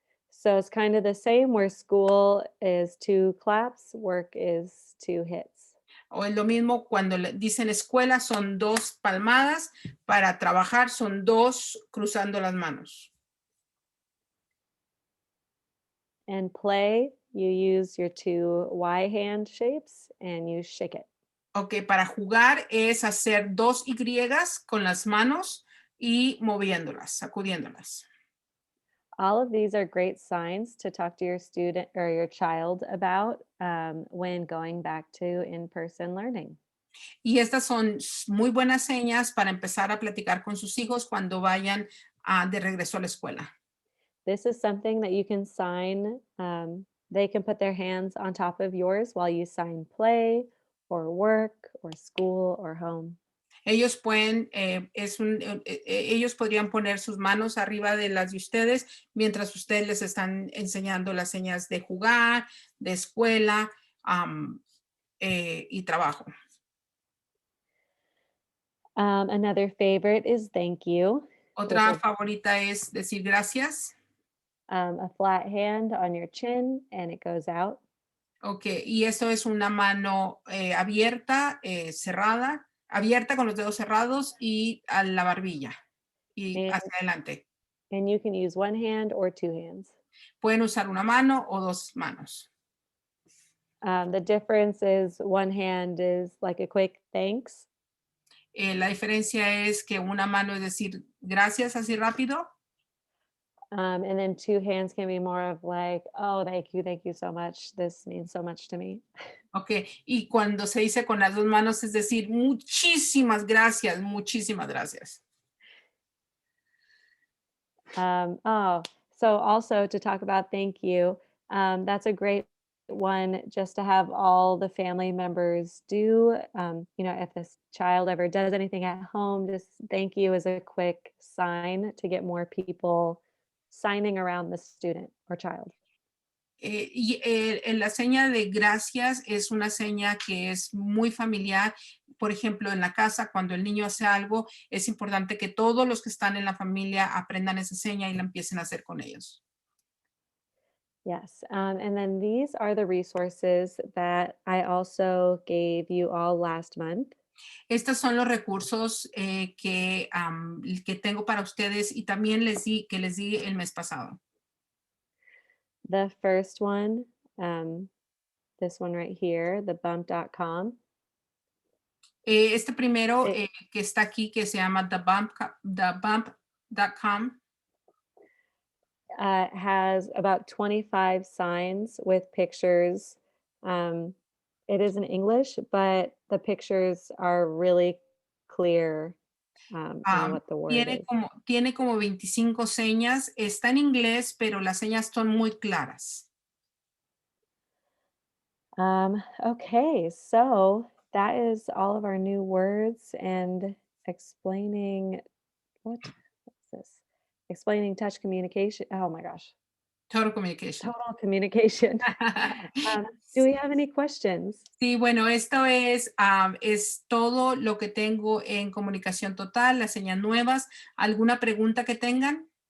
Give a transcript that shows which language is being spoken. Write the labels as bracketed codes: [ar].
[en] So it's kind of the same where school is 2 claps, work is 2 hits. [es] O es lo mismo cuando dicen escuela, son 2 palmadas, para trabajar son 2 cruzando las manos. [en] And play, you use your 2 Y hand shapes and you shake it. [es] Ok, para jugar es hacer 2 Y con las manos y moviéndolas, sacudiéndolas. [en] All of these are great signs to talk to your student or your child about when going back to in-person learning. [es] Y estas son muy buenas señas para empezar a platicar con sus hijos cuando vayan de regreso a la escuela. [en] This is something that you can sign. They can put their hands on top of yours while you sign play or work or school or home. [es] Ellos pueden, ellos podrían poner sus manos arriba de las de ustedes mientras ustedes les están enseñando las señas de jugar, de escuela y trabajo. [en] Another favorite is thank you. [es] Otra [en] With [es] favorita es decir gracias. [en] a flat hand on your chin and it goes out. [es] Ok, y esto es una mano abierta, cerrada, abierta con los dedos cerrados y a la barbilla y [en] And, [es] hacia adelante. [en] and you can use one hand or 2 hands. [es] Pueden usar una mano o 2 manos. [en] The difference is one hand is like a quick thanks. [es] La diferencia es que una mano es decir gracias así rápido. [en] And then 2 hands can be more of like, oh, thank you so much. This means so much to me. [es] Ok, y cuando se dice con las 2 manos es decir muchísimas gracias, muchísimas gracias. [en] Oh, so also to talk about thank you, that's a great one just to have all the family members do. If this child ever does anything at home, just thank you is a quick sign to get more people signing around the student or child. [es] La seña de gracias es una seña que es muy familiar. Por ejemplo, en la casa, cuando el niño hace algo, es importante que todos los que están en la familia aprendan esa seña y la empiecen a hacer con ellos. [en] Yes. And then these are the resources that I also gave you all last month. [es] Estos son los recursos que tengo para ustedes y también les di el mes pasado. [en] The first one, this one right here, the bump.com. [es] Este primero [en] It- [es] que está aquí, que se llama thebump.com, [en] has about 25 signs with pictures. It is in English, but the pictures are really clear on what the word is. [es] tiene como 25 señas. Está en inglés, pero las señas son muy claras. [en] Okay, so that is all of our new words and explaining what's this? Explaining touch communication. Oh my gosh, Total communication. total communication. Do we have any questions? [es] Sí, bueno, esto es todo lo que tengo en comunicación total, las señas nuevas. ¿Alguna pregunta que tengan?